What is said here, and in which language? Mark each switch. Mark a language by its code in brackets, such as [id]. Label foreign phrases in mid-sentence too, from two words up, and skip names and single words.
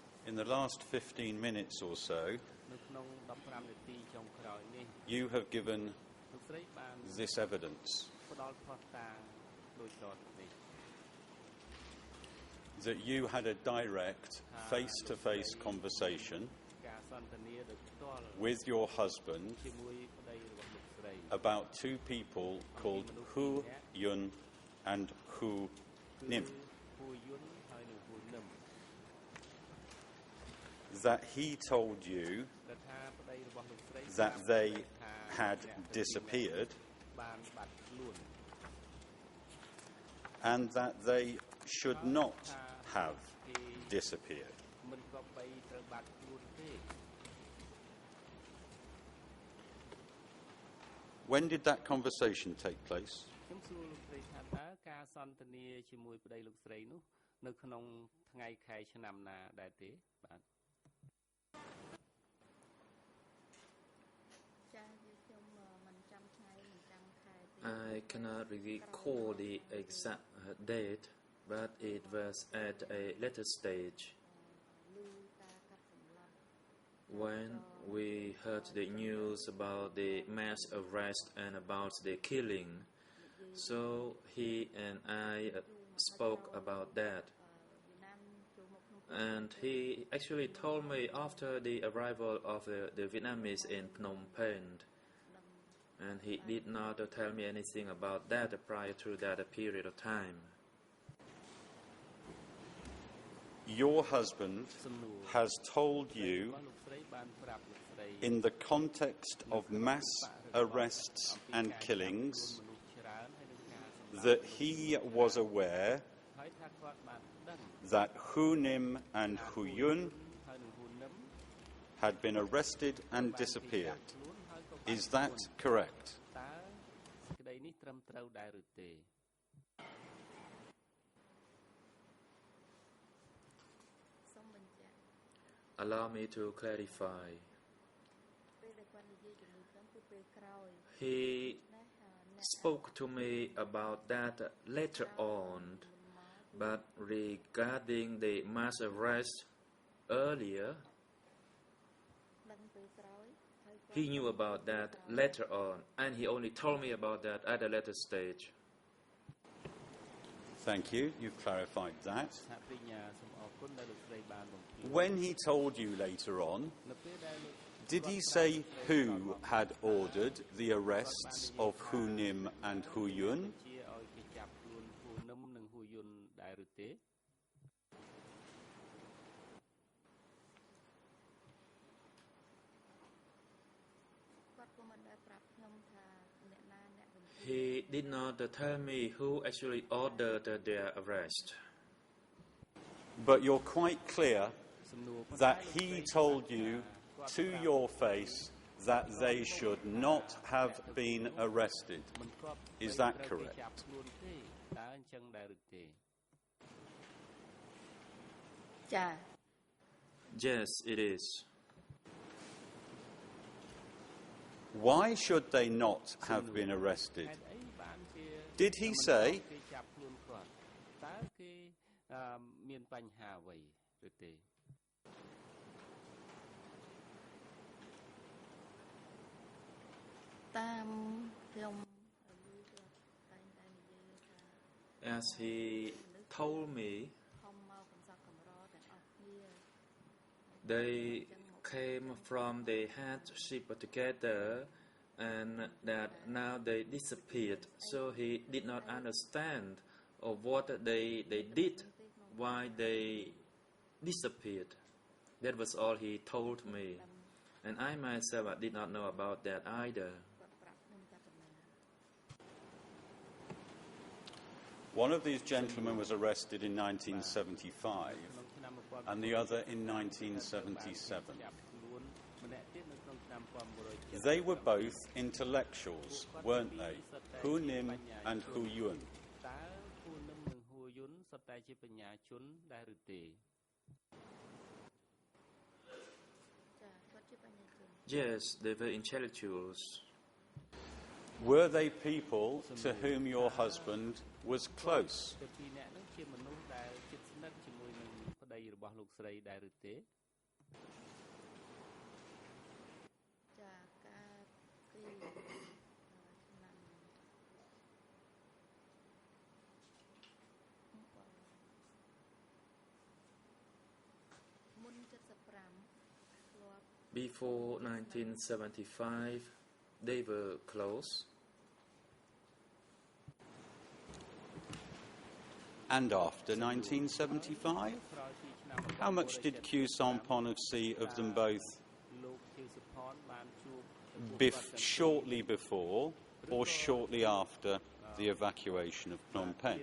[en] In the last 15 minutes or so, [km] នៅក្នុង15នាទីចុងក្រោយនេះ [en] you have given [km] លោកស្រីបាន [en] this evidence [km] ផ្ដល់ភស្តុតាងដូចតទៅនេះ [en] that you had a direct face-to-face conversation [km] ការសន្ទនាដោយផ្ទាល់ [en] with your husband [km] ជាមួយប្តីរបស់លោកស្រី [en] about two people called Hu Yun and Hu Nim, [km] ហ៊ូយុនហើយនិងហ៊ូនឹម [en] that he told you [km] ដែលថាប្តីរបស់លោកស្រី [en] that they had disappeared [km] បានបាត់ខ្លួន [en] and that they should not have disappeared. [km] មិនក៏បីត្រូវបាត់ខ្លួនទេ [en] When did that conversation take place? [km] ខ្ញុំសួរលោកស្រីថាតើការសន្ទនាជាមួយប្តីលោកស្រីនោះនៅក្នុងថ្ងៃខែឆ្នាំណាដែរទេបាទ ចាខ្ញុំមិនចាំថ្ងៃមិនចាំខែទេ [en] I cannot recall the exact date, but it was at a later stage [km] លឺការកាត់សម្លាប់ [en] when we heard the news about the mass arrest and about the killing. So he and I spoke about that. [km] វៀតណាមចូលមកក្នុង [en] And he actually told me after the arrival of the Vietnamese in Phnom Penh. And he did not tell me anything about that prior to that period of time. Your husband [km] សំណួរ [en] has told you [km] លោកស្រីបានប្រាប់លោកស្រី [en] in the context of mass arrests and killings [km] មនុស្សច្រើនហើយនឹងការសម្លាប់ [en] that he was aware [km] ហើយថាគាត់បានដឹង [en] that Hu Nim and Hu Yun [km] ហើយនឹងហ៊ូនឹម [en] had been arrested and disappeared. [km] ខ្លួនហើយក៏ [en] Is that correct? [km] តើសេចក្តីនេះត្រឹមត្រូវដែរឬទេ សូមបញ្ជាក់ [en] Allow me to clarify. [km] ពេលដែលគាត់និយាយជាមួយខ្ញុំគឺពេលក្រោយ [en] He [km] ណាអ្នក [en] spoke to me about that later on, but regarding the mass arrest earlier, [km] ដឹងពេលក្រោយហើយគាត់ [en] he knew about that later on, and he only told me about that at a later stage. Thank you. You've clarified that. [km] សហប្រញ្ញាសូមអរគុណដែលលោកស្រីបានបំភ្លឺ [en] When he told you later on, [km] នៅពេលដែលលោក [en] did he say who had ordered the arrests of Hu Nim and Hu Yun? [km] ជាឲ្យគេចាប់ខ្លួនហ៊ូនឹមនិងហ៊ូយុនដែរឬទេ គាត់ក៏មិនដែលប្រាប់ខ្ញុំថាអ្នកណាអ្នកបញ្ជា [en] He did not tell me who actually ordered their arrest. But you're quite clear [km] សំណួរ [en] that he told you to your face that they should not have been arrested. [km] មិនគាត់ [en] Is that [km] ត្រូវគេ [en] correct? [km] ចាប់ខ្លួនទេតើអញ្ចឹងដែរឬទេ ចា [en] Yes, it is. Why should they not have been arrested? [km] ហេតុអីបានជា [en] Did he say [km] គេចាប់ខ្លួនគាត់តើគេមានបញ្ហាអ្វីឬទេ តាមខ្ញុំឮគាត់តែងតែនិយាយថា [en] As he told me, [km] ខំមកកំសត់កំរទាំងអស់គ្នា [en] they came from the hardship together and that now they disappeared. So he did not understand of what they did, why they disappeared. That was all he told me. And I myself did not know about that either. [km] គាត់ប្រាប់ខ្ញុំថាប៉ុណ្ណា [en] one of these gentlemen was arrested in 1975 [km] ក្នុងឆ្នាំ [en] and the other in 1977? [km] ចាប់ខ្លួនម្នាក់ទៀតនៅក្នុងឆ្នាំ 1970 [en] They were both intellectuals, weren't they? Hu Nim and Hu Yun. [km] តើហ៊ូនឹមនិងហ៊ូយុនសុទ្ធតែជាបញ្ញាជនដែរឬទេ ចាគាត់ជាបញ្ញជន [en] Yes, they were intellectuals. Were they people to whom your husband was close? [km] តែពីរនាក់ហ្នឹងជាមនុស្សដែលជិតស្និទ្ធជាមួយនឹងប្តីរបស់លោកស្រីដែរឬទេ ចាការពីឆ្នាំមុន75ធ្លាប់ [en] Before 1975, they were close. And after 1975? How much did Q Sampon see of them both shortly before or shortly after the evacuation of Phnom Penh?